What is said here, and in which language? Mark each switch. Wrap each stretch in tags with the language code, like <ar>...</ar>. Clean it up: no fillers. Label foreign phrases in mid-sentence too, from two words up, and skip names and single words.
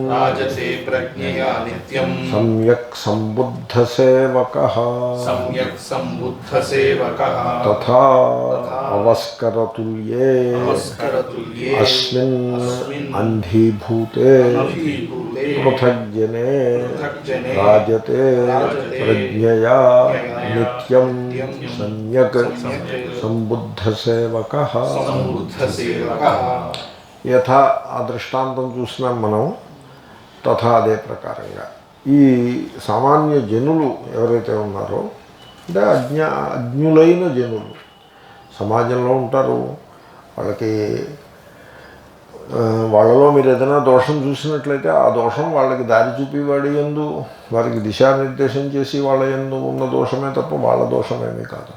<sa>सम्यक् संबुद्धसेवकः तथा अवस्करतुल्ये अस्मिन् अंधीभूते पृथग्जने राजते प्रज्ञया नित्यं सम्यक् संबुद्धसेवकः।</sa> <te>యథా ఆ దృష్టాంతం చూసినాం మనం. తథా అదే ప్రకారంగా ఈ సామాన్య జనులు ఎవరైతే ఉన్నారో అంటే అజ్ఞులైన జనులు సమాజంలో ఉంటారు. వాళ్ళలో మీరు ఏదైనా దోషం చూసినట్లయితే ఆ దోషం వాళ్ళకి దారి చూపివాడి యందు వారికి దిశానిర్దేశం చేసి వాళ్ళ యందు ఉన్న దోషమే తప్ప వాళ్ళ దోషమేమీ కాదు.</te>